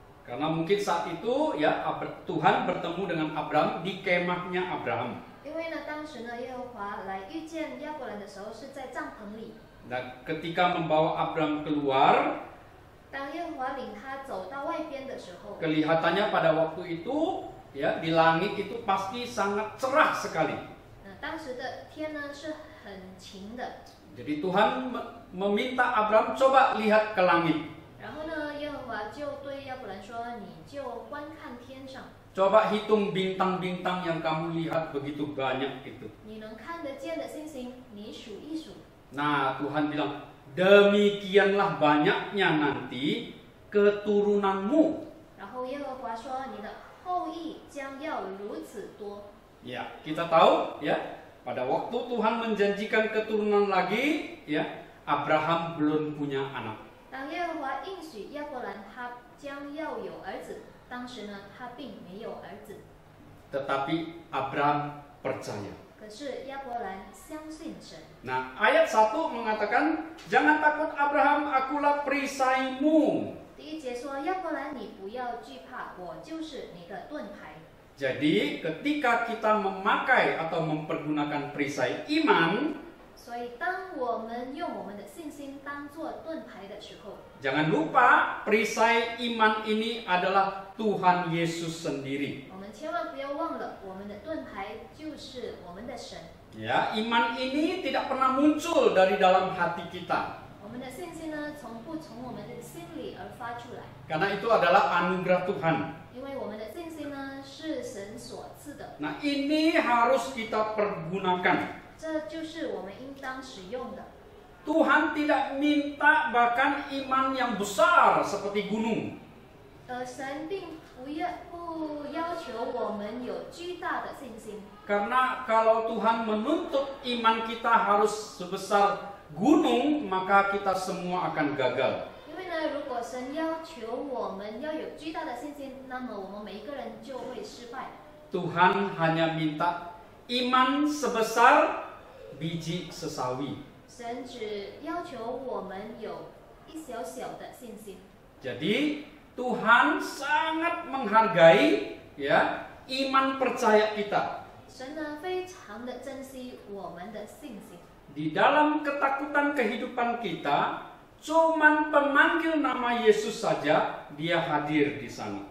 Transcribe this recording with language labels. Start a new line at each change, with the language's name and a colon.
Indonesian: Karena mungkin saat itu ya Tuhan bertemu dengan Abraham di kemahnya Abraham.
Chinese: 因为呢，当时呢，耶和华来遇见亚伯兰的时候是在帐篷里。
Indonesian: Dan ketika membawa Abraham keluar,
Chinese: 当耶和华领他走到外边的时候，
Indonesian: kelihatannya pada waktu itu ya di langit itu pasti sangat cerah sekali.
Chinese: 当时的天呢是很晴的。
Indonesian: Jadi Tuhan meminta Abraham coba lihat ke langit.
Chinese: 然后呢，耶和华就对亚伯兰说：“你就观看天上，
Indonesian: Coba hitung bintang-bintang yang kamu lihat begitu banyak itu.
Chinese: 你能看得见的星星，你数一数。”
Indonesian: Nah, Tuhan bilang, demikianlah banyaknya nanti keturunanmu.
Chinese: 然后耶和华说：“你的后裔将要如此多。”
Indonesian: Ya, kita tahu ya, pada waktu Tuhan menjanjikan keturunan lagi, ya, Abraham belum punya anak.
Chinese: 当耶和华应许亚伯兰他将要有儿子，当时呢他并没有儿子，
Indonesian: Tetapi Abraham percaya.
Chinese: 可是亚伯兰相信神。
Indonesian: Nah, ayat 1 mengatakan, jangan takut Abraham, akulah perisaimu.
Chinese: 第1节说：“亚伯兰，你不要惧怕，我就是你的盾牌。”
Indonesian: Jadi, ketika kita memakai atau mempergunakan perisai iman,
Chinese: 所以，当我们用我们的信心当作盾牌的时候，
Indonesian: jangan lupa perisai iman ini adalah Tuhan Yesus sendiri.
Chinese: 我们千万不要忘了，我们的盾牌就是我们的神。
Indonesian: Ya, iman ini tidak pernah muncul dari dalam hati kita.
Chinese: 我们的信心呢，不从我们的心里而发出来，
Indonesian: Karena itu adalah anugerah Tuhan.
Chinese: 因为我们的信心呢是神所赐的，
Indonesian: Nah, ini harus kita pergunakan.
Chinese: 这就是我们应当使用的。
Indonesian: Tuhan tidak minta bahkan iman yang besar seperti gunung.
Chinese: 神并不要求我们有巨大的信心，
Indonesian: Karena kalau Tuhan menuntut iman kita harus sebesar gunung, maka kita semua akan gagal.
Chinese: 因为呢，如果神要求我们要有巨大的信心，那么我们每一个人就会失败。
Indonesian: Tuhan hanya minta iman sebesar biji sesawi.
Chinese: 神只要求我们有一小小的信心。
Indonesian: Jadi Tuhan sangat menghargai ya iman percaya kita.
Chinese: 神呢非常的珍惜我们的信心。
Indonesian: Di dalam ketakutan kehidupan kita, cuman pemanggil nama Yesus saja dia hadir di sana.